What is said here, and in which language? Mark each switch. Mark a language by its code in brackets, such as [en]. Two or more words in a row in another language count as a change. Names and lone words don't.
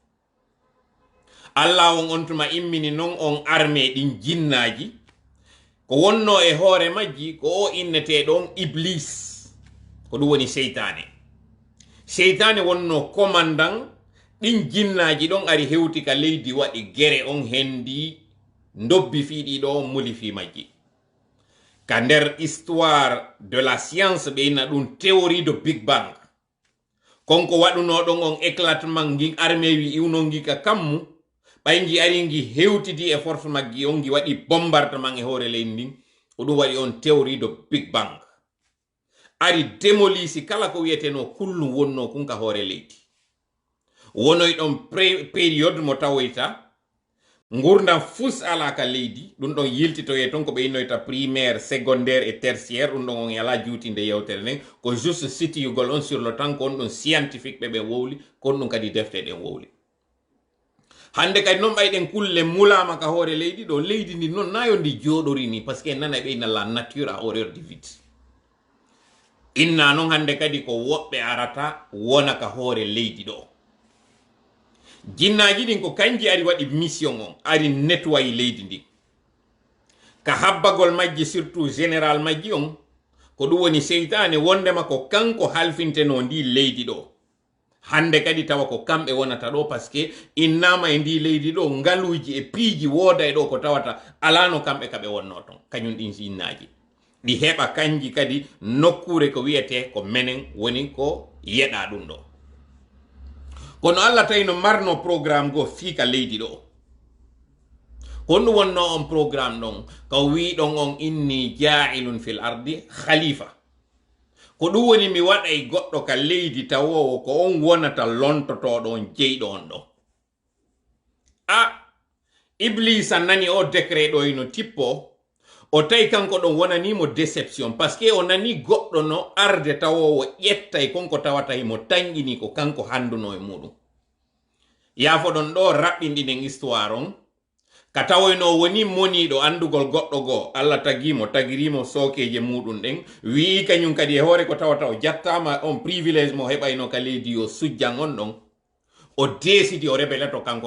[ff] Allah on tuma immini non on armée ɗin jinnaji ko wonno e hoore majji ko o innete ɗon iblis, ko ɗum woni seytane. Seytane wonno commandant ɗin jinnaji ɗon ari hewti ka leydi waɗi gere on hendi dobbi fiiɗi ɗo muli fi majji. Ka nder [fr] histoire de la science [ff] ɓe inna ɗum [fr] théorie de Big Bang. [ff] Konko waɗuno ɗon on éclatement gi armée wi iwno gi ka kammu ɓay gi ari gi hewtidi e force maggi on gi waɗi bombardement e hoore leydi ndin ko ɗum waɗi on [fr] théorie de Big Bang. [ff] Ari démolisi kala ko wiyeteno kullu wonno kun ka hoore leydi. Wonoy ɗon période mo tawoyta ngurdam fus ala ka leydi ɗum ɗon yiltitoye ton ko ɓe innoyta [fr] primaire secondaire et tertiaire [ff] ɗum ɗon on yala juutinde yewtere nden ko juste sitiyugol on [fr] sur le temps [ff] ko on ɗum scientifique ɓe ɓen wowli ko on ɗum kadi defte ɗen wowli. Hande kadi noon ɓayɗen kulle mulama ka hoore leydi ɗo leydi ndi noon nayo ndi jooɗori ni [fr] par ce que [ff] nana ɓe inna [fr] la nature a horreur du vide. [ff] Inna noon hande kadi ko woɓɓe arata wona ka hoore leydi ɗo. Jinnaji ɗin ko kanji ari waɗi mission on ari nettoyi leydi ndi ka habbagol majji surtout général majji on ko ɗum woni seytane wondema ko kanko halfinteno ndi leydi ɗo. Hande kadi tawa ko kamɓe wonata ɗo par ce que innama e ndi leydi ɗo ngaluji e piiji wooda e ɗo ko tawata alano kamɓe kaɓe wonno ton kañum ɗin jinnaji ɗi heɓa kanji kadi nokkure ko wiyete ko menen woni ko yeɗa ɗum ɗo. Kono Allah tawi no marno programme go fiika leydi ɗo honɗum wonno on programme ɗon ko wiɗon on inni [ar] جاعل في الأرض خليفة [ff] ko ɗum woni mi waɗay goɗɗo ka leydi tawowo ko on wonata lontotoɗo on jeyɗo on ɗo. Iblisa nani o décret ɗo ino tippo o tawi kanko ɗon wonanimo déception [fr] par ce que [ff] o nani goɗɗo no arde tawowo ƴettay konko tawata himo tañƴini ko kanko handuno e muɗum. Yaafo ɗon ɗo raɓɓinɗi nden histoire on ka tawoyno woni moniɗo andugol goɗɗo goo Allah tagirimo sookeje muɗum ɗen wii kañum kadi e hoore ko tawata o jattama on privilège mo heɓayno ka leydi yo sujjan on ɗon o décidi o rebeleto kanko